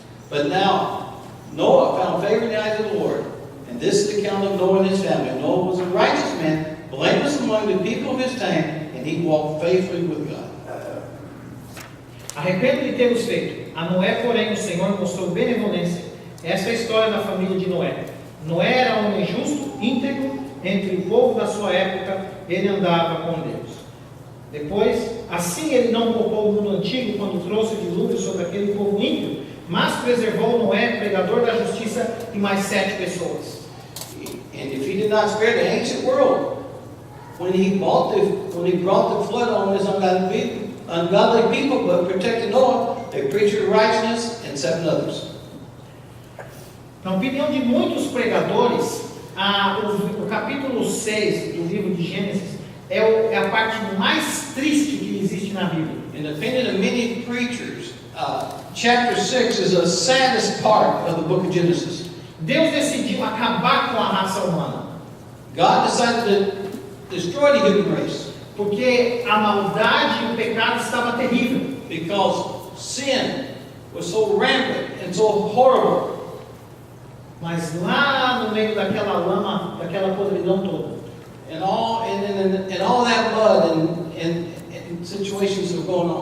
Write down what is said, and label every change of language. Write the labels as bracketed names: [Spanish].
[English] But now Noah found favor in the eyes of the Lord, and this is the account of Noah and his family. Noah was a righteous man, blameless among the people of his time, and he walked faithfully with God. [Portuguese] Arrependo de termos feito. A Noé, porém, o Senhor mostrou benevolência. Essa é a história da família de Noé. Noé era um homem justo, íntegro, entre o povo da sua época, ele andava com Deus. Depois, assim ele não poupou o mundo antigo quando trouxe o dilúvio sobre aquele povo ímpio, mas preservou Noé, pregador da justiça, e mais 7 pessoas. [English] And if he did not spare the ancient world, when he brought the flood on his ungodly people, but protected Noah, a preacher of righteousness, and 7 others. [Portuguese] Na opinião de muitos pregadores, o capítulo 6 do livro de Gênesis é a parte mais triste que existe na Bíblia. [English] In the opinion of many preachers, chapter 6 is the saddest part of the book of Genesis. [Portuguese] Deus decidiu acabar com a raça humana, [English] God decided to destroy the human race [Portuguese] porque a maldade e o pecado estava terrível. [English] because sin was so rampant and so horrible. [Portuguese] Mas lá no meio daquela lama, daquela podridão toda, [English] And all that mud and situations that were going on.